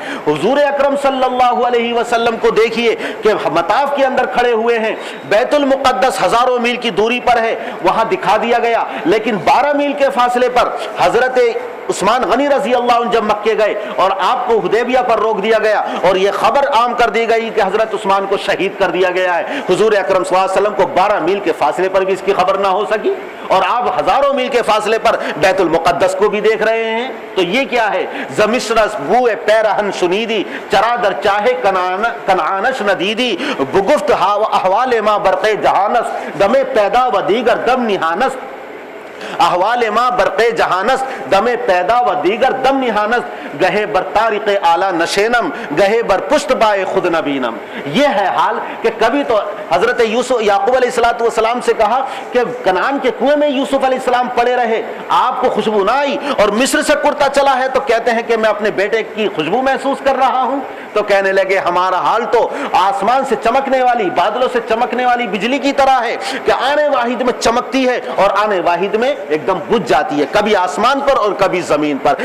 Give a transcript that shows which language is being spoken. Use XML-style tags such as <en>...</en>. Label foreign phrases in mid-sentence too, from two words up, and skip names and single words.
<ur>حضور اکرم</ur> <ar>صلی اللہ علیہ وسلم</ar> <ur>کو دیکھیے کہ مطاف کے اندر کھڑے ہوئے ہیں، بیت المقدس ہزاروں میل کی دوری پر ہے، وہاں دکھا دیا گیا، لیکن 12 میل کے فاصلے پر حضرت عثمان غنی</ur> <ar>رضی اللہ عنہ</ar> <ur>جب مکے گئے اور آپ کو حدیبیہ پر روک دیا گیا اور یہ خبر عام کر دی گئی کہ حضرت عثمان کو شہید کر دیا گیا ہے، حضور اکرم</ur> <ar>صلی اللہ علیہ وسلم</ar> <ur>کو 12 میل کے فاصلے پر بھی اس کی خبر نہ ہو سکی، اور آپ ہزاروں میل کے فاصلے پر بیت المقدس کو بھی دیکھ رہے ہیں۔ تو یہ کیا ہے؟</ur> <fa>زمشرس بوئے پیرہن شنیدی، چرادر چاہے کنعانش ندیدی، بگفت احوال ما برق جہانس، دم پیدا و دیگر دم نہانس، احوال ما برق جہانس، دم پیدا و دیگر دم نہانس، گہے بر طارق اعلیٰ نشینم، گہے بر پشت بائے خود نبینم۔</fa> <ur>یہ ہے حال کہ کبھی تو حضرت یعقوب</ur> <ar>علیہ السلام</ar> <ur>سے کہا کہ کنعان کے کنویں میں یوسف</ur> <ar>علیہ السلام</ar> <ur>پڑے رہے، آپ کو خوشبو نہ آئی، اور مصر سے کرتا چلا ہے تو کہتے ہیں کہ میں اپنے بیٹے کی خوشبو محسوس کر رہا ہوں۔ تو کہنے لگے ہمارا حال تو آسمان سے چمکنے والی، بادلوں سے چمکنے والی بجلی کی طرح ہے کہ آنے واحد میں چمکتی ہے اور آنے واحد میں ایک دم بجھ جاتی ہے، کبھی آسمان پر اور کبھی زمین پر۔</ur>